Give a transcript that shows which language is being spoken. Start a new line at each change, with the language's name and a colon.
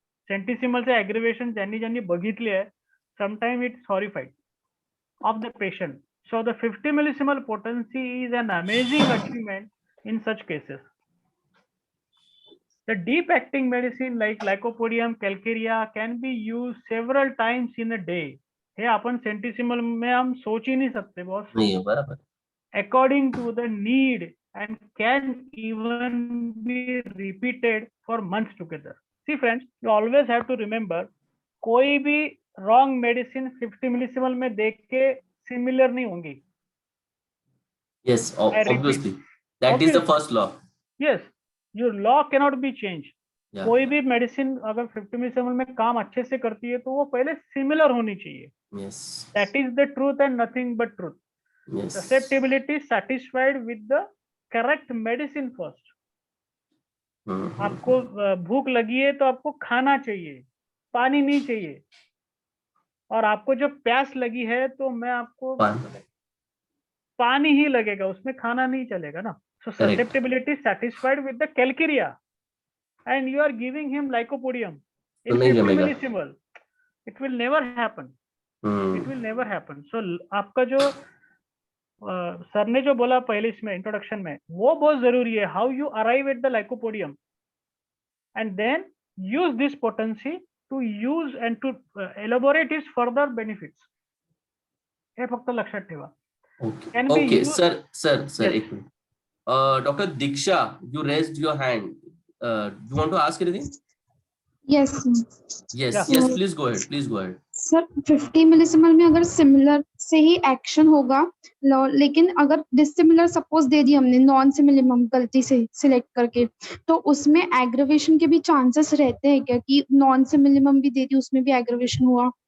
English: सेंटीसिमलचे aggravation
Marathi: ज्यांनी बघितली आहे,
English: sometimes it's horrified of the patient. So the 50 millisimal potency is an amazing achievement in such cases. The deep acting medicine like Lycopodium calcarea can be used several times in a day.
Marathi: हे आपण
Hindi: सेंटीसिमल में हम सोच ही नहीं सकते boss.
Marathi: नाही बरोबर.
English: According to the need, and can even be repeated for months together. See friends, you always have to remember, कोई भी wrong medicine 50 millisimal
Hindi: में देख के सिमिलर नहीं होंगी.
English: Yes, obviously. That is the first law. Yes, your law cannot be changed. Yeah.
Hindi: कोई भी medicine अगर 50 मिलीसिमल में काम अच्छे से करती है तो वो पहले सिमिलर होनी चाहिए.
English: Yes. That is the truth and nothing but truth. Yes. Susceptibility satisfied with the correct medicine first.
Hindi: आपको भूख लगी है तो आपको खाना चाहिए, पानी नहीं चाहिए. और आपको जब प्यास लगी है तो मैं आपको पानी ही लगेगा, उसमें खाना नहीं चलेगा ना.
English: So susceptibility satisfied with the calcarea, and you are giving him Lycopodium in 50 millisimal. It will never happen. It will never happen.
Hindi: So आपका जो सर ने जो बोला पहले इसमें इंट्रोडक्शन में, वो बहुत जरूरी है.
English: How you arrive at the Lycopodium and then use this potency to use and to elaborate its further benefits.
Marathi: हे फक्त लक्षात ठेवा.
English: Okay, sir,
Marathi: एक minute.
English: Dr. Diksha, you raised your hand. You want to ask anything? Yes. Yes, please go ahead.
Hindi: Sir 50 मिलीसिमल में अगर similar से ही action होगा, लेकिन अगर डिसिमिलर सपोज दे दी हमने नॉन सिमिलर गलती से सिलेक्ट करके, तो उसमें एग्रीवेशन के भी चांसेस रहते हैं क्या कि नॉन सिमिलर भी दे दी उसमें भी एग्रीवेशन हुआ?